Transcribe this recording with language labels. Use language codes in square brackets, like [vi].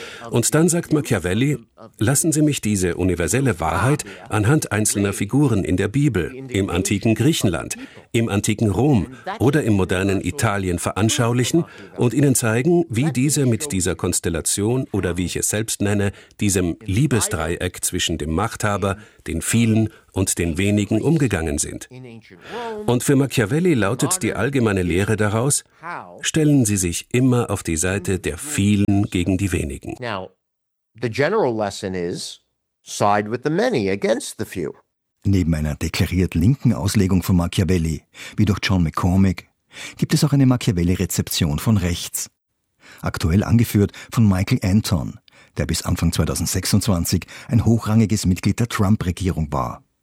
[de] Und dann sagt Machiavelli, lassen Sie mich diese universelle Wahrheit anhand einzelner Figuren in der Bibel, im antiken Griechenland, im antiken Rom oder im modernen Italien veranschaulichen und Ihnen zeigen, wie diese mit dieser Konstellation oder wie ich es selbst nenne, diesem Liebesdreieck zwischen dem Machthaber, den vielen und den wenigen umgegangen sind. Und für Machiavelli lautet die allgemeine Lehre daraus, stellen Sie sich immer auf die Seite der vielen gegen die wenigen. [en] Now, the general lesson is, side with the many against the few. [de] Neben einer deklariert linken Auslegung von Machiavelli, wie durch John McCormick, gibt es auch eine Machiavelli-Rezeption von rechts. Aktuell angeführt von Michael Anton, der bis Anfang 2026 ein hochrangiges Mitglied der Trump-Regierung war.